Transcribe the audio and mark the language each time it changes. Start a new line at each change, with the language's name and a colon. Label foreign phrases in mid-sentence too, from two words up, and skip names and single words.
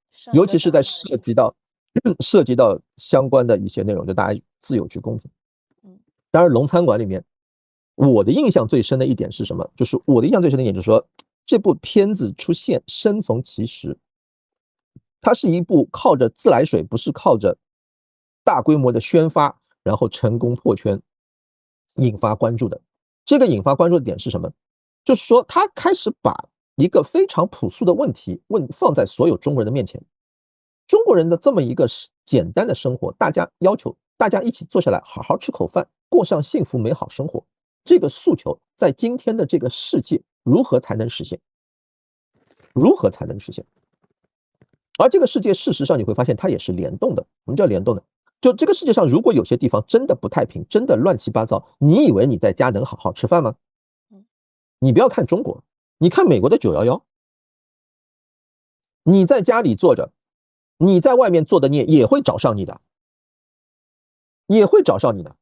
Chinese: 尤其是在涉及到相關的一些內容，就大家自有去公平。當然，龙餐館裡面，我的印象最深的一點是什麼？就是說，這部片子出現生逢其時，它是一部靠着自來水，不是靠着大規模的宣發，然後成功破圈，引發關注的。這個引發關注的點是什麼？就是說，他開始把一個非常樸素的問題放在所有中國人的面前。中國人的這麼一個簡單的生活，大家要求大家一起坐下來好好吃口飯，過上幸福美好生活，這個訴求在今天的這個世界如何才能實現？如何才能實現？而這個世界事實上你會發現它也是联動的。什麼叫联動的？就這個世界上如果有些地方真的不太平，真的亂七八糟，你以為你在家能好好吃飯嗎？你不要看中国，你看美國的911，你在家裡坐着，你在外面做的孽也會找上你的，也会找上你的。